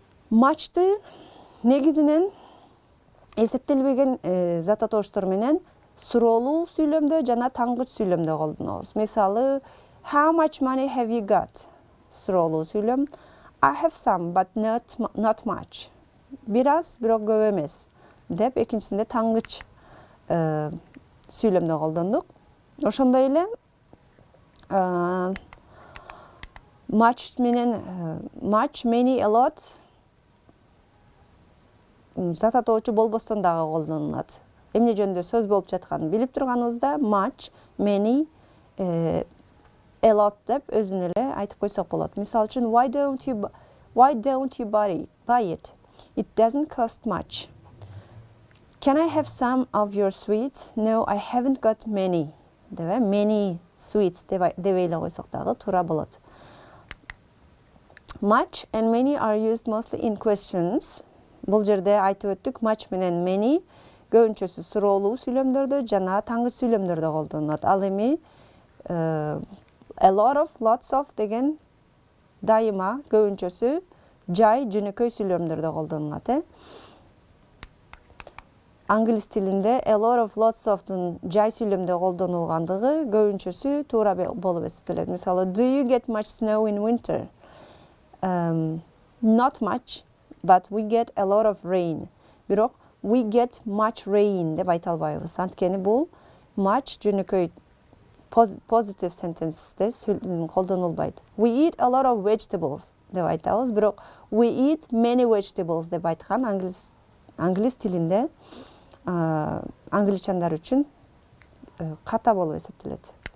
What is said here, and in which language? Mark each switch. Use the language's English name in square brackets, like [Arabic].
[Kyrgyz] Much'ты негизинен эсептелбеген зат атоочтор менен суроолуу сүйлөмдө жана таңгыч сүйлөмдө колдонобуз. [English] Мисалы, how much money have you got? [Kyrgyz] Суроолуу сүйлөм. [English] I have some, but not much. [Kyrgyz] Бираз, бирок көп эмес деп экинчисинде таңгыч сүйлөмдө колдондук. Ошондой эле much менен much, many, a lot зат атоочу болбостон дагы колдонулат. Эмне жөнүндө сөз болуп жатканын билип турганыбызда much, many, a lot деп өзүн эле айтып койсок болот. Мисалы үчүн, [English] why don't you buy it? It doesn't cost much. Can I have some of your sweets? No, I haven't got many. [Kyrgyz] Деп, many sweets деп ойлой койсок дагы туура болот. [English] Much and many are used mostly in questions. [Kyrgyz] Бул жерде айтып өттүк, much менен many көбүнчөсү суроолуу сүйлөмдөрдө жана таңгыч сүйлөмдөрдө колдонулат. Ал эми a lot of, lots of деген дайыма көбүнчөсү жай жөнөкөй сүйлөмдөрдө колдонулат. Англис тилинде a lot of, lots of'тун жай сүйлөмдө колдонулгандыгы көбүнчөсү туура болуп эсептелет. [English] Мисалы, do you get much snow in winter? Not much, but we get a lot of rain. [Kyrgyz] Бирок [English] we get much rain [Kyrgyz] деп айта албайбыз. Анткени бул much жөнөкөй positive sentence'те колдонулбайт. [English] We eat a lot of vegetables [Kyrgyz] деп айтабыз, бирок [English] we eat many vegetables [Kyrgyz] деп айткан англис тилинде англичандар үчүн ката болуп эсептелет.